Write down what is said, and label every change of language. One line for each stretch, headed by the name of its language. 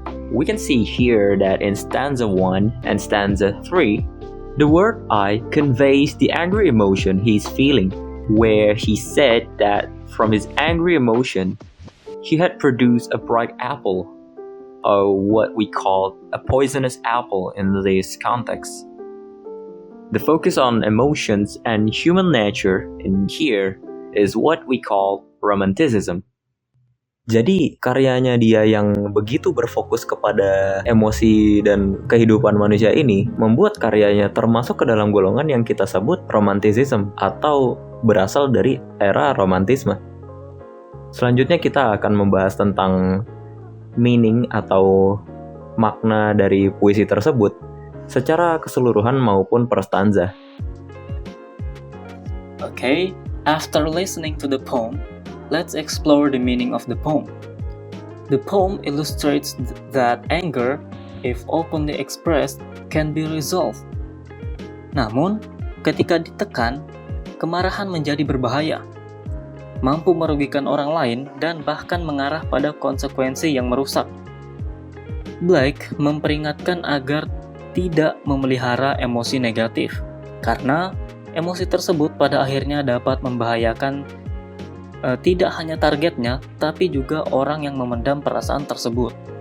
English: We can see here that in stanza 1 and stanza 3, the word I conveys the angry emotion he's feeling, where he said that from his angry emotion, he had produced a bright apple, or what we call a poisonous apple in this context. The focus on emotions and human nature in here is what we call romanticism.
Indonesian: Jadi karyanya dia yang begitu berfokus kepada emosi dan kehidupan manusia ini membuat karyanya termasuk ke dalam golongan yang kita sebut romanticism atau berasal dari era romantisme. Selanjutnya kita akan membahas tentang meaning atau makna dari puisi tersebut secara keseluruhan maupun per stanza.
English: Okay, after listening to the poem, let's explore the meaning of the poem. The poem illustrates that anger, if openly expressed, can be resolved.
Indonesian: Namun, ketika ditekan, kemarahan menjadi berbahaya, mampu merugikan orang lain dan bahkan mengarah pada konsekuensi yang merusak. Blake memperingatkan agar tidak memelihara emosi negatif, karena emosi tersebut pada akhirnya dapat membahayakan tidak hanya targetnya, tapi juga orang yang memendam perasaan tersebut.